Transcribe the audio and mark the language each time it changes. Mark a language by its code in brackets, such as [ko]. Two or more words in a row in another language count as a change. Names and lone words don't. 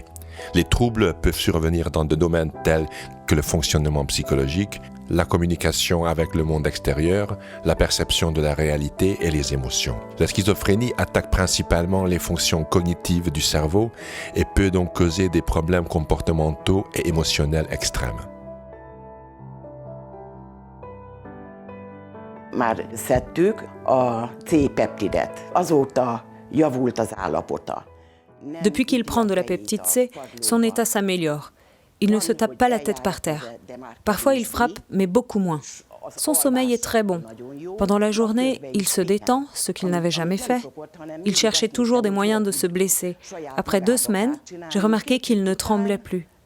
[fr] Les troubles peuvent survenir dans des domaines tels que le fonctionnement psychologique, la communication avec le monde extérieur, la perception de la réalité et les émotions. La schizophrénie attaque principalement les fonctions cognitives du cerveau et peut donc causer des problèmes comportementaux et émotionnels extrêmes. [hu] Már szedtük a C-peptidet. Azóta javult az állapota. [fr] Depuis qu'il prend de la peptide C, son état s'améliore. Il ne se tape pas la tête par terre. Parfois, il frappe, mais beaucoup moins. Son sommeil est très bon. Pendant la journée, il se détend, ce qu'il n'avait jamais fait. Il cherchait toujours des moyens de se blesser. Après 2 semaines, j'ai remarqué qu'il ne tremblait plus.